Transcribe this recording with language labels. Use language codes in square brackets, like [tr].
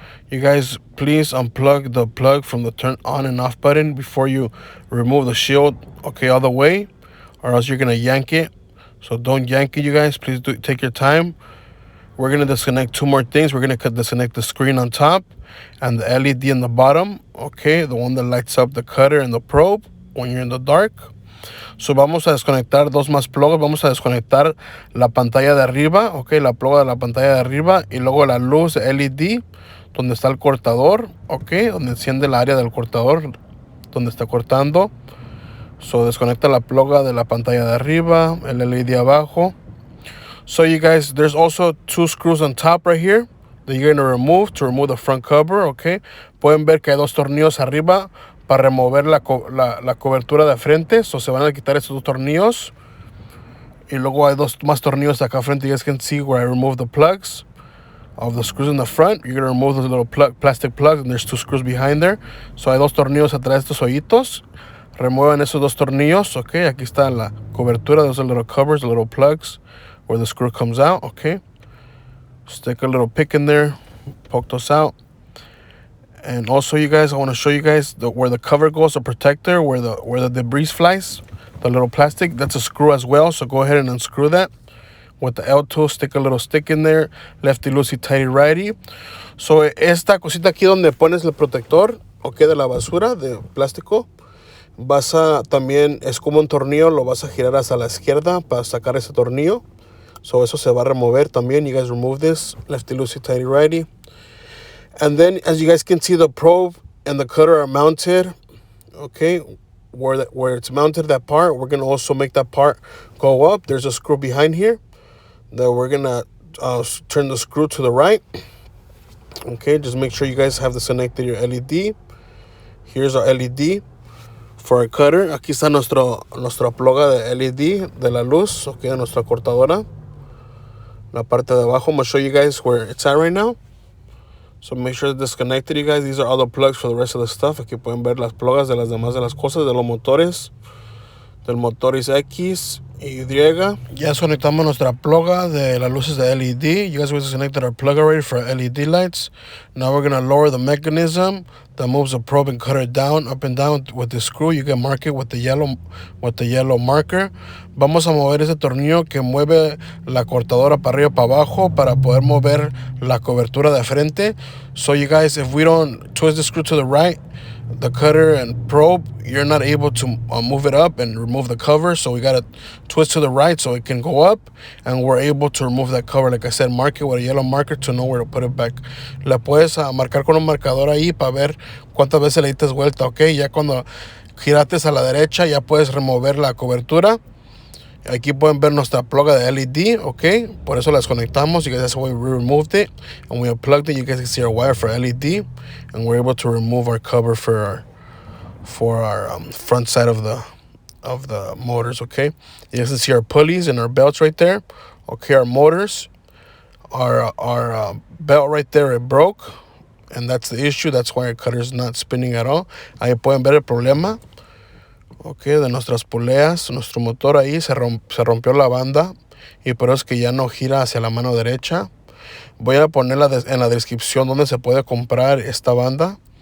[en] You guys, please unplug the plug from the turn on and off button before you remove the shield, okay, all the way, or else you're gonna yank it. So don't yank it, you guys. Please take your time. We're gonna disconnect 2 more things. We're gonna disconnect the screen on top and the LED in the bottom, okay, the one that lights up the cutter and the probe when you're in the dark. [es] So vamos a desconectar 2 más plugs. Vamos a desconectar la pantalla de arriba, ok, la pluga de la pantalla de arriba y luego la luz de LED donde está el cortador, ok, donde enciende el área del cortador donde está cortando. So desconecta la pluga de la pantalla de arriba, el LED abajo. [en] So you guys, there's also 2 screws on top right here that you're going to remove to remove the front cover, ok. [es] Pueden ver que hay 2 tornillos arriba para remover la cobertura de frente. So se van a quitar estos 2 tornillos. Y luego hay 2 más tornillos acá frente. [en] You guys can see where I remove the plugs of the screws in the front. You're going to remove those little plastic plugs, and there's 2 screws behind there. [es] So hay 2 tornillos atrás de estos hoyitos. Remuevan esos 2 tornillos, ok. Aquí está la cobertura. [en] Those are little covers, the little plugs where the screw comes out, ok. Stick a little pick in there, poke those out. And also, you guys, I want to show you guys where the cover goes, the protector, where the debris flies, the little plastic. That's a screw as well. So go ahead and unscrew that with the L2. Stick a little stick in there, lefty loosey, tighty righty. [es] So esta cosita aquí donde pones el protector, ok, de la basura de plástico, también es como un tornillo, lo vas a girar hacia la izquierda para sacar ese tornillo. So eso se va a remover también. [en] You guys remove this, lefty loosey, tighty righty. And then, as you guys can see, the probe and the cutter are mounted, okay, where it's mounted, that part, we're going to also make that part go up. There's a screw behind here that we're going to turn the screw to the right. Okay, just make sure you guys have disconnected your LED. Here's our LED for our cutter. [es] Aquí está nuestra pluga de LED de la luz, okay, de nuestra cortadora. La parte de abajo, [en] I'm going to show you guys where it's at right now. So make sure it's disconnected, you guys. These are all the plugs for the rest of the stuff. [es] Aquí pueden ver las plugas de las demás de las cosas, de los motores, del motores X y Y. Ya desconectamos nuestra pluga de las luces de LED. [en] You guys we disconnected our plug already for LED lights. Now we're going to lower the mechanism that moves the probe and cutter down, up and down with the screw. You can mark it with the yellow marker. [es] Vamos a mover ese tornillo que mueve la cortadora para arriba para abajo para poder mover la cobertura de frente. [en] So you guys, if we don't twist the screw to the right, the cutter and probe, you're not able to move it up and remove the cover, so we gotta twist to the right so it can go up, and we're able to remove that cover. Like I said, mark it with a yellow marker to know where to put it back. [es] La puedes marcar con un marcador ahí para ver cuántas veces le dices vuelta, ok. Ya cuando girates a la derecha ya puedes remover la cobertura. Aquí pueden ver nuestra plaga de LED, ok. Por eso las conectamos. [en] You guys, that's why we removed it and we unplugged it. You guys can see our wire for LED, and we're able to remove our cover for our front side of the motors, okay. You guys can see our pulleys and our belts right there, okay. Our motors, our belt right there, it broke, and that's the issue. That's why our cutter is not spinning at all. [es] Ahí pueden ver el problema. Ok, de nuestras poleas, nuestro motor ahí se rompió la banda y por eso es que ya no gira hacia la mano derecha. Voy a poner en la descripción donde se puede comprar esta banda.